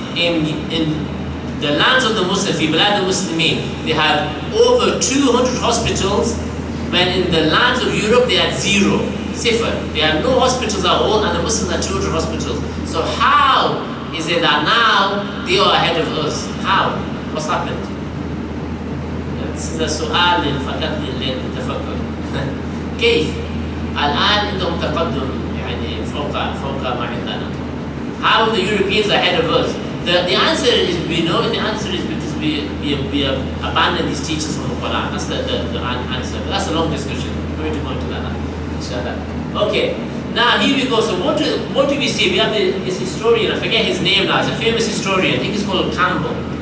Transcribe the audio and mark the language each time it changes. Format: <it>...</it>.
<en>In the lands of the Muslims,</en> <ar>في بلاد المسلمين,</ar> <en>they had over 200 hospitals, when in the lands of Europe they had 0,</en> <ar>صفر.</ar> <en>They had no hospitals at all, and the Muslims had 200 hospitals. So how is it that now they are ahead of us? How? What's happened? This is a</en> <ar>سؤال فقط للتفكر. كيف الآن عندهم تقدم يعني فوق ما عندنا?</ar> <en>How are the Europeans ahead of us? The answer is we know. The answer is because we have abandoned these teachers from the Quran. That's the answer. But that's a long discussion. We're going to go into that now, inshallah. Okay. Now here we go. So what do we see? We have this historian. I forget his name now. He's a famous historian. I think he's called Campbell.</en>